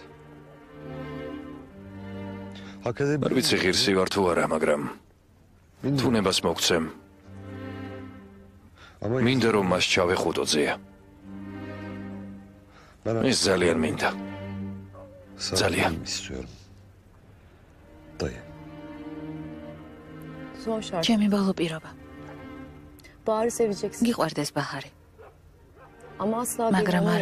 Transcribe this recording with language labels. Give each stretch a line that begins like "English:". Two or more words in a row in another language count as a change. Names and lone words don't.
Georgian: არ ვიცი ღირსი ვარ თუ არა, მაგრამ თუნებას მოგცემ. მინდა რომ მას ჩავეხუტო ძია. ის ძალიან მინდა. ძალიან. ჩემი ბოლო პირობა.
Turkish: Bahar'ı seveceksin.
Georgian: გიყვარდეს ბაჰარი,
Turkish: Ama asla
Georgian: მაგრამ
Turkish: bir